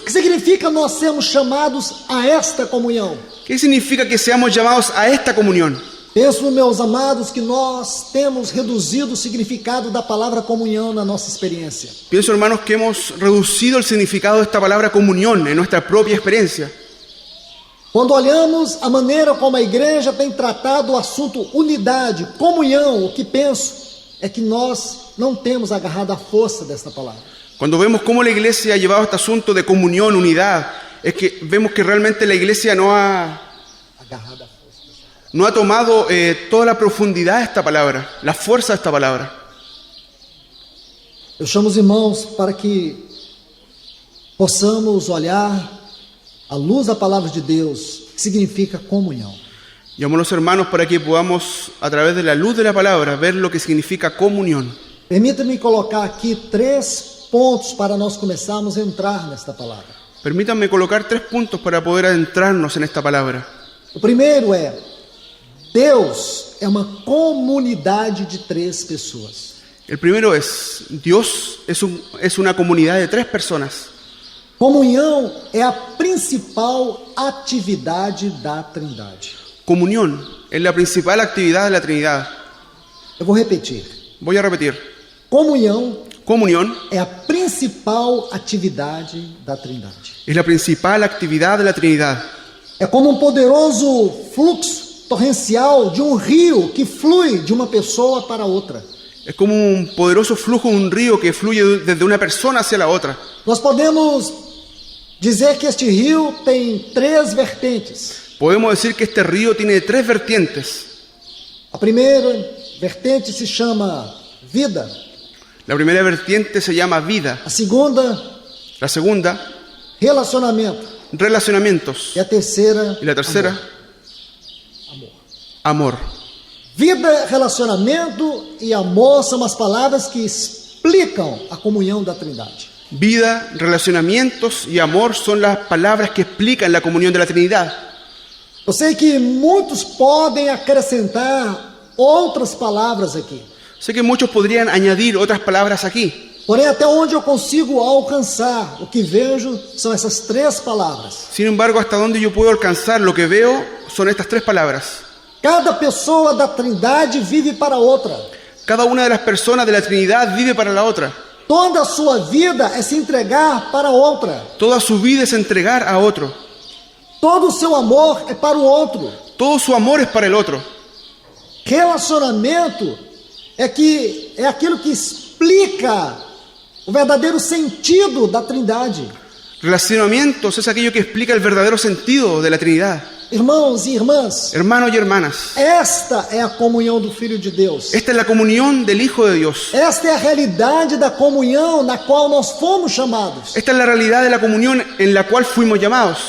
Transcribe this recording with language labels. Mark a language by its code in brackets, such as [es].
[pt] O que significa nós sermos chamados a esta comunhão? [es] ¿Qué significa que seamos llamados a esta comunión? [pt] Penso, meus amados, que nós temos reduzido o significado da palavra comunhão na nossa experiência. [es] Pienso, hermanos, que hemos reducido el significado de esta palabra comunión en nuestra propia experiencia. [pt] Quando olhamos a maneira como a igreja tem tratado o assunto unidade, comunhão, o que penso é que nós não temos agarrado a força desta palavra. [es] Cuando vemos cómo la iglesia ha llevado este asunto de comunión, unidad, es que vemos que realmente la iglesia no ha tomado toda la profundidad de esta palabra, la fuerza de esta palabra. [pt] Eu chamo os irmãos para que possamos olhar à luz da palavra de Deus, que significa comunhão. [es] Llamo a los hermanos para que podamos, a través de la luz de la palabra, ver lo que significa comunión. [pt] Permita-me colocar aqui 3 pontos para nós começarmos a entrar nesta palavra. [es] Permítanme colocar 3 puntos para poder adentrarnos en esta palabra. [pt] O primeiro é: Deus é uma comunidade de 3 pessoas. [es] El primero es, Dios es una comunidad de 3 personas. [pt] Comunhão é a principal atividade da Trindade. [es] Comunión es la principal actividad de la Trinidad. [pt] Eu vou repetir. [es] Voy a repetir. [pt] Comunhão [es] Comunión [pt] é a principal atividade da Trindade. [es] es la principal actividad de la Trinidad. [pt] É como um poderoso fluxo torrencial de um rio que flui de uma pessoa para outra. [es] Es como un poderoso flujo de un río que fluye desde una persona hacia la otra. [pt] Nós podemos dizer que este rio tem 3 vertentes. [es] Podemos decir que este río tiene 3 vertientes. [pt] A primeira vertente se chama vida. [es] La primera vertiente se llama vida. [pt] A segunda, [es] La segunda, [pt] relacionamento. [es] relacionamientos. [pt] E a terceira, [es] Y la tercera, amor. [pt] vida, relacionamento e amor são as palavras que explicam a comunhão da Trindade. [es] Vida, relacionamientos y amor son las palabras que explican la comunión de la Trinidad. [pt] Eu sei que muitos podem acrescentar outras palavras aqui. [es] Sé que muchos podrían añadir otras palabras aquí, [pt] Porém, até onde eu consigo alcançar, o que vejo são essas 3 palavras. [es] sin embargo, hasta donde yo puedo alcanzar lo que veo son estas 3 palabras. [pt] Cada pessoa da Trindade vive para outra. [es] Cada una de las personas de la Trinidad vive para la otra. [pt] Toda a sua vida é se entregar para outra. [es] Toda su vida es entregar a otro. [pt] Todo o seu amor é para o outro. [es] Todo su amor es para el otro. [pt] Relacionamento é aquilo que explica o verdadeiro sentido da Trindade. [es] Relacionamientos es aquello que explica el verdadero sentido de la Trinidad. [pt] Irmãos e irmãs, [es] Hermanos y hermanas, [pt] esta é a comunhão do Filho de Deus. [es] esta es la comunión del Hijo de Dios. [pt] Esta é a realidade da comunhão na qual nós fomos chamados. [es] Esta es la realidad de la comunión en la cual fuimos llamados.